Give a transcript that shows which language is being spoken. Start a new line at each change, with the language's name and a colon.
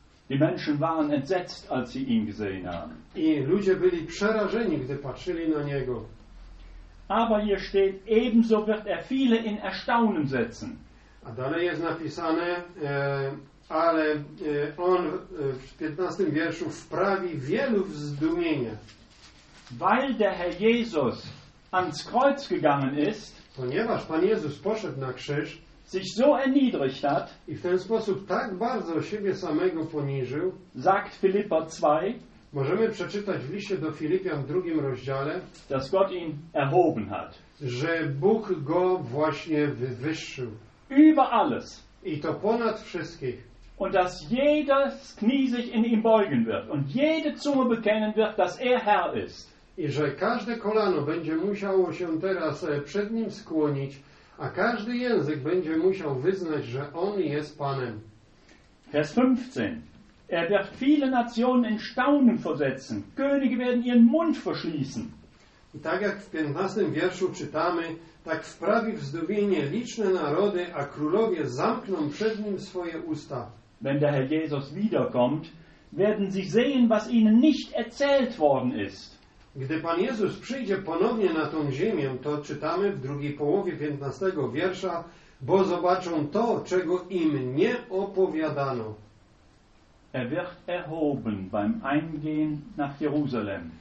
German: Die Menschen waren entsetzt, als sie ihn gesehen haben.
Polish: I ludzie byli przerażeni, gdy patrzyli na niego.
German: Aber hier steht, ebenso wird er viele in Erstaunen setzen.
Polish: A dalej jest napisane, ale on w 15 wierszu wprawi wielu w zdumienie.
German: Weil der Herr Jesus ans Kreuz gegangen ist,
Polish: ponieważ Pan Jezus poszedł na krzyż,
German: sich so erniedrigt hat,
Polish: i w ten sposób tak bardzo siebie samego poniżył,
German: sagt Philipper 2,
Polish: możemy przeczytać w liście do Filipian w 2 rozdziale,
German: dass Gott ihn erhoben hat,
Polish: że Bóg go właśnie wywyższył.
German: Über alles.
Polish: I to ponad wszystkich.
German: Und dass jedes Knie sich in ihm beugen wird und jede Zunge bekennen wird, dass er Herr ist.
Polish: I że każde kolano będzie musiało się teraz przed nim skłonić, a każdy język będzie musiał wyznać, że on jest Panem.
German: Vers 15. Er wird viele Nationen in Staunen versetzen. Könige werden ihren Mund verschließen.
Polish: I tak jak w 15 wierszu czytamy, tak wprawi w zdumienie liczne narody, a królowie zamkną przed nim swoje usta.
German: Wenn der Herr Jesus wiederkommt, werden sie sehen, was ihnen nicht erzählt worden ist.
Polish: Gdy Pan Jezus przyjdzie ponownie na tą ziemię, to czytamy w drugiej połowie 15 wiersza, bo zobaczą to, czego im nie opowiadano.
German: Er wird erhoben beim Eingehen nach Jerusalem.